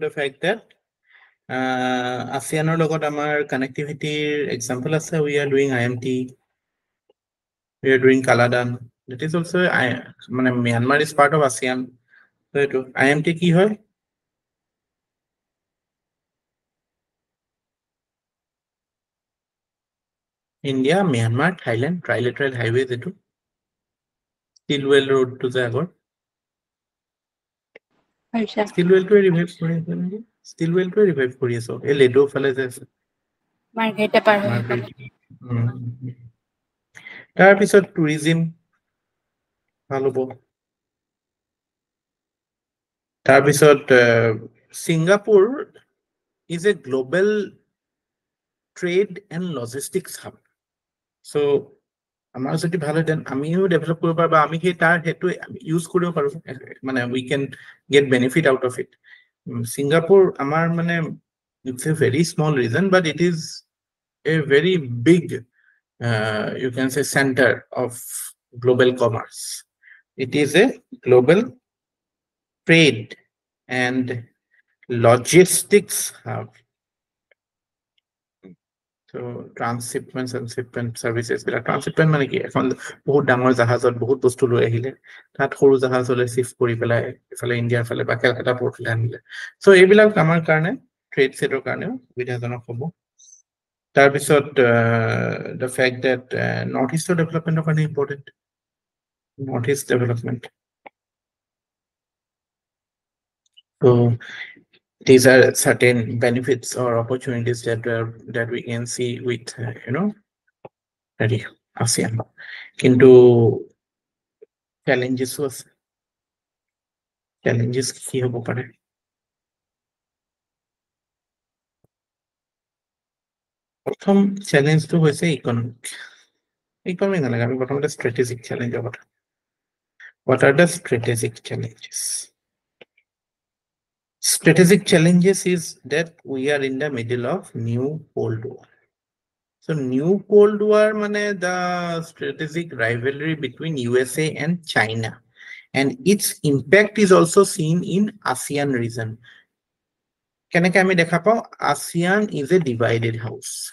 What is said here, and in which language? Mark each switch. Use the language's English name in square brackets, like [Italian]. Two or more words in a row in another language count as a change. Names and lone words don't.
[English] the fact that [Assamese] ASEANৰ লগত আমাৰ [English] connectivity example আছে we are doing IMT we are doing Kaladan that is also মানে Myanmar is part of ASEAN so [Assamese] এটো IMT কি হয় [English] India Myanmar Thailand trilateral highway এটো Stilwell road to the আগৰ [Assamese] আচ্ছা ষ্টিল ৱেলটোৱে ৰিভাইভ কৰি আছে নেকি ষ্টিল ৱেলটোৱে ৰিভাইভ কৰি আছে এই লেডো ফালে যে আছে মাৰ্কেটে পাৰ হৈ মাৰ্কেট গ'ল। তাৰপিছত টুৰিজিম ভাল হ'ব তাৰপিছত ছিংগাপুৰ [English] is a global trade and logistics hub. So, [Assamese] আমাৰ যদি ভাল হয় দেন আমিও ডেভেলপ কৰিব পাৰোঁ বা আমি সেই তাৰ হেতু ইউজ কৰিব পাৰোঁ মানে [English] we can get benefit out of it. Singapore [Assamese] আমাৰ মানে [English] it's a very small region but it is a very big you can say center of global commerce. It is a global trade and logistics hub. So transshipment and shipment services [Assamese] বিলাক transshipment মানে কি এখন বহুত ডাঙৰ জাহাজত বহুত বস্তু লৈ আহিলে তাত সৰু জাহাজলৈ শিফট কৰি পেলাই ইফালে ইণ্ডিয়াৰ ফালে বা কেলকাতা পৰ্টলৈ আনিলে সো এইবিলাক আমাৰ কাৰণে ট্ৰেড সেটৰ কাৰণেও সুবিধাজনক হ'ব তাৰপিছত [English] the fact that north eastৰ [Assamese] ডেভেলপমেন্টৰ কাৰণে ইম্পৰ্টেন্ট [English] north east development so these are certain benefits or opportunities that we can see with ASEAN [Assamese] কিন্তু challenges আছে challenges কি হ'ব পাৰে প্ৰথম চ্যালেঞ্জটো হৈছে ইকনমিক নালাগে আমি প্ৰথমতে [English] strategic challengeৰ [Assamese] কথা [English] what are the strategic challenges strategic challenges is that we are in the middle of new Cold War so new Cold War mane the strategic rivalry between USA and China and its impact is also seen in ASEAN region [Assamese] কেনেকৈ আমি দেখা পাওঁ [English] ASEAN is a divided house